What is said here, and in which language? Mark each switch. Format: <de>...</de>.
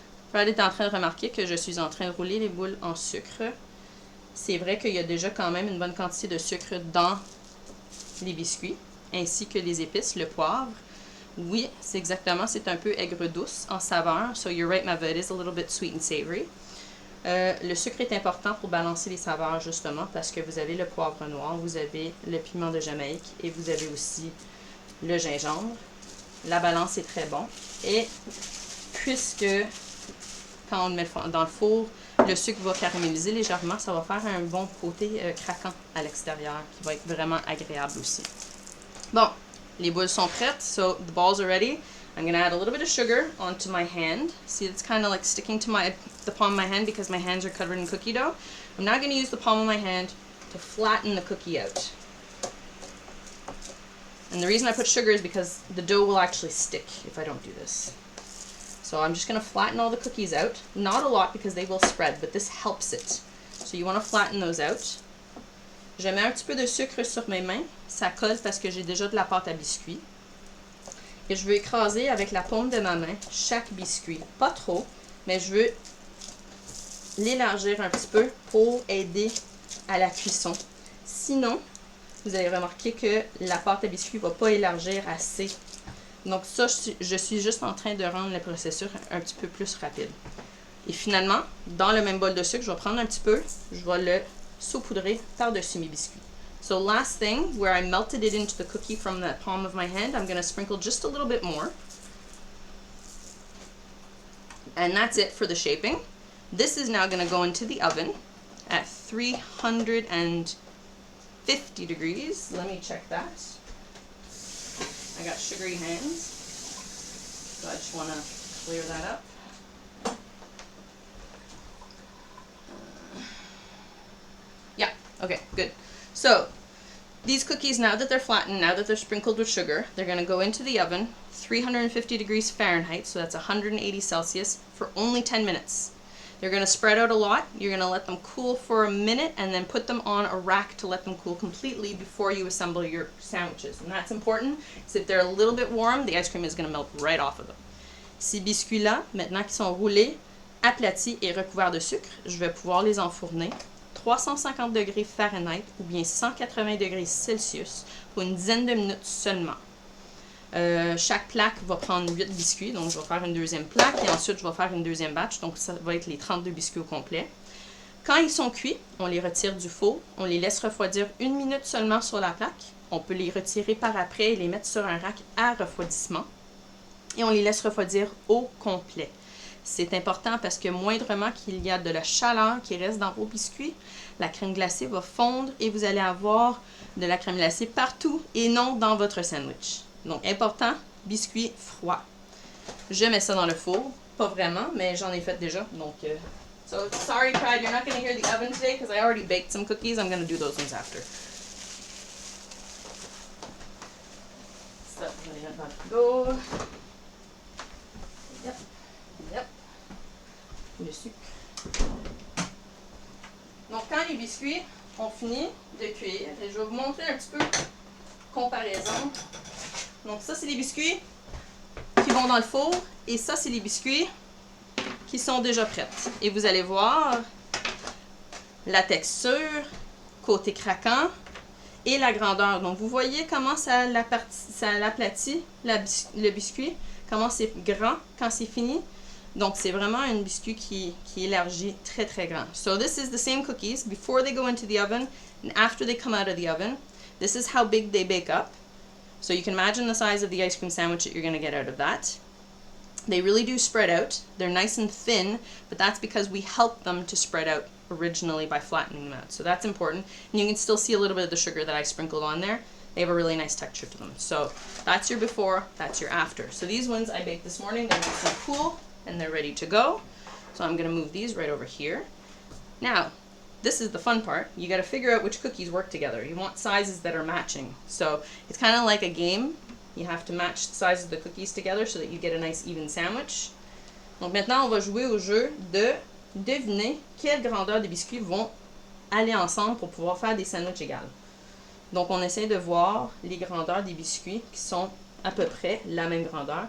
<fr>Fred est en train de remarquer que je suis en train de rouler les boules en sucre. C'est vrai qu'il y a déjà quand même une bonne quantité de sucre dans les biscuits, ainsi que les épices, le poivre. Oui, c'est exactement, c'est un peu aigre-douce en saveur.</fr> <en>So you're right, Mava, it is a little bit sweet and savory.</en> <fr>Le sucre est important pour balancer les saveurs, justement, parce que vous avez le poivre noir, vous avez le piment de Jamaïque et vous avez aussi le gingembre. La balance est très bon. Et puisque quand on le met dans le four, le sucre va caraméliser légèrement, ça va faire un bon côté craquant à l'extérieur qui va être vraiment agréable aussi. Bon, Les boules sont prêtes,</fr> <en>so the balls are ready. I'm going to add a little bit of sugar onto my hand. See, it's kind of like sticking to the palm of my hand because my hands are covered in cookie dough. I'm now going to use the palm of my hand to flatten the cookie out. And the reason I put sugar is because the dough will actually stick if I don't do this. So I'm just going to flatten all the cookies out. Not a lot because they will spread, but this helps it. So you want to flatten those out.</en> <fr>Je mets un petit peu de sucre sur mes mains. Ça colle parce que j'ai déjà de la pâte à biscuits. Et je veux écraser avec la paume de ma main chaque biscuit. Pas trop, mais je veux l'élargir un petit peu pour aider à la cuisson. Sinon, vous allez remarquer que la pâte à biscuits ne va pas élargir assez. Donc ça, je suis juste en train de rendre le processus un petit peu plus rapide. Et finalement, dans le même bol de sucre, je vais prendre un petit peu, je vais le saupoudrer par-dessus mes biscuits.</fr> <en>So last thing, where I melted it into the cookie from the palm of my hand, I'm going to sprinkle just a little bit more. And that's it for the shaping. This is now going to go into the oven at 350 degrees. Let me check that. I got sugary hands, so I just want to clear that up. Yeah, okay, good. So these cookies, now that they're flattened, now that they're sprinkled with sugar, they're going to go into the oven, 350 degrees Fahrenheit, so that's 180 Celsius, for only 10 minutes. They're going to spread out a lot. You're going to let them cool for a minute and then put them on a rack to let them cool completely before you assemble your sandwiches. And that's important, because if they're a little bit warm, the ice cream is going to melt right off of them.</en> <fr>Ces biscuits-là, maintenant qu'ils sont roulés, aplatis et recouverts de sucre, je vais pouvoir les enfourner 350 degrés Fahrenheit ou bien 180 degrés Celsius pour une dizaine de minutes seulement. Chaque plaque va prendre 8 biscuits, donc je vais faire une deuxième plaque et ensuite je vais faire une deuxième batch, donc ça va être les 32 biscuits au complet. Quand ils sont cuits, on les retire du four, on les laisse refroidir 1 minute seulement sur la plaque. On peut les retirer par après et les mettre sur un rack à refroidissement et on les laisse refroidir au complet. C'est important parce que moindrement qu'il y a de la chaleur qui reste dans vos biscuits, la crème glacée va fondre et vous allez avoir de la crème glacée partout et non dans votre sandwich. Donc, important, biscuits froids. Je mets ça dans le four. Pas vraiment, mais j'en ai fait déjà.</fr> <en>Donc, so sorry, Pride, you're not going to hear the oven today because I already baked some cookies. I'm going to do those ones after.</en> <fr>Ça, je vais les mettre dans le frigo. Yep. Yep. Le sucre. Donc, quand les biscuits ont fini de cuire, et je vais vous montrer un petit peu comparaison. Donc, ça, c'est les biscuits qui vont dans le four. Et ça, c'est les biscuits qui sont déjà prêts. Et vous allez voir la texture, côté craquant et la grandeur. Donc, vous voyez comment ça l'aplatit le biscuit, comment c'est grand quand c'est fini. Donc, c'est vraiment un biscuit qui élargit très, très grand.</fr> <en>So, this is the same cookies before they go into the oven and after they come out of the oven. This is how big they bake up. So, you can imagine the size of the ice cream sandwich that you're going to get out of that. They really do spread out. They're nice and thin, but that's because we helped them to spread out originally by flattening them out. So, that's important. And you can still see a little bit of the sugar that I sprinkled on there. They have a really nice texture to them. So, that's your before, that's your after. So, these ones I baked this morning. They're nice and cool. And they're ready to go. So I'm going to move these right over here. Now, this is the fun part. You got to figure out which cookies work together. You want sizes that are matching. So it's kind of like a game. You have to match the size of the cookies together so that you get a nice even sandwich.</en> <fr>Donc maintenant, on va jouer au jeu de deviner quelle grandeur des biscuits vont aller ensemble pour pouvoir faire des sandwichs égales. Donc on essaie de voir les grandeurs des biscuits qui sont à peu près la même grandeur.</fr>